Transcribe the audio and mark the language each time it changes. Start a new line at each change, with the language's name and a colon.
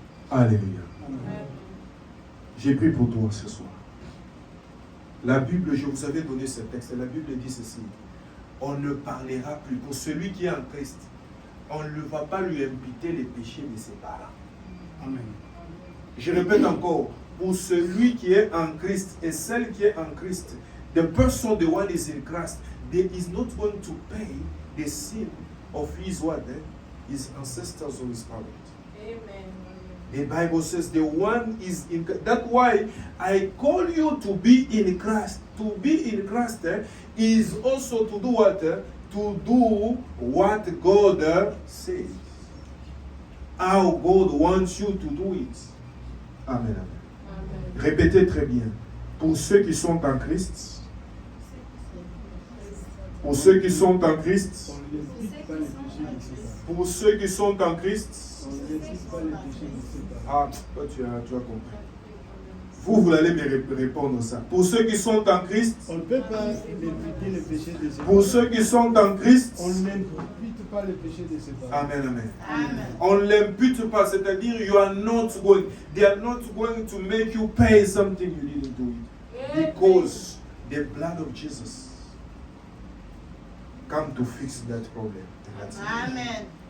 French: Alléluia. J'ai pris pour toi ce soir. La Bible, je vous avais donné ce texte. La Bible dit ceci. On ne parlera plus. Pour celui qui est en Christ, on ne va pas lui imputer les péchés de ses parents. Amen. Je répète encore. Pour celui qui est en Christ
English: et celle qui est en Christ, the person, the one is in Christ, there is not going to pay the sin of his what? His ancestors or his parents. Amen. The Bible says the one is in Christ. That's why I call you to be in Christ. To be in Christ is also to do what? To do what God says. How God wants you to do it. Amen. Amen.
French: Répétez très bien. Pour ceux qui sont en Christ. Pour ceux qui sont en Christ. On n'hésite pas les péchés de ses parents. Pour ceux qui sont en Christ. On n'hésite pas les péchés de ses parents. Ah, toi tu as compris. Vous allez me répondre ça. Pour ceux qui sont en Christ, On ne peut pas imputer le péché de ses pour parents. ceux qui sont en Christ, On n'impute pas le péché de ses parents. Amen, amen. Amen. On ne l'impute pas, c'est-à-dire
English: you are not going, they are not going to make you pay something you didn't do it. Because the blood of Jesus come to fix that problem. And that's it. Amen.